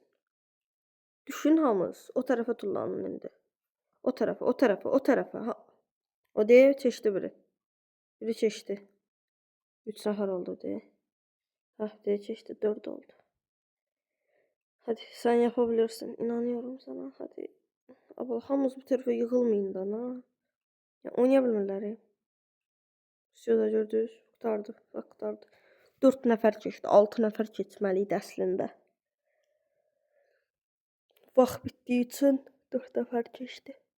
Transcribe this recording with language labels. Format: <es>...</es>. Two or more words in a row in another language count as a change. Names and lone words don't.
<az>Düşün hamınız. O tərəfə tullanın indi. O tərəfə. Ha. O deyil, keçdi biri. Biri keçdi. 3 nəfər oldu deyə. Hə, deyə keçdi, 4 oldu.</az> <tr>Hadi, sən yapabilirsin. İnanıyorum sana. Hadi. Abla,</tr> <az>hamımız bu tərəfə yığılmayın da, na. Ya, oynaya bilmirlər.</az> <tr>Şurada gördünüz.</tr> <az>Qurtardı. 4 nəfər keçdi, 6 nəfər keçməli idi əslində. Vaxt bitdiyi üçün 4 nəfər keçdi.</az>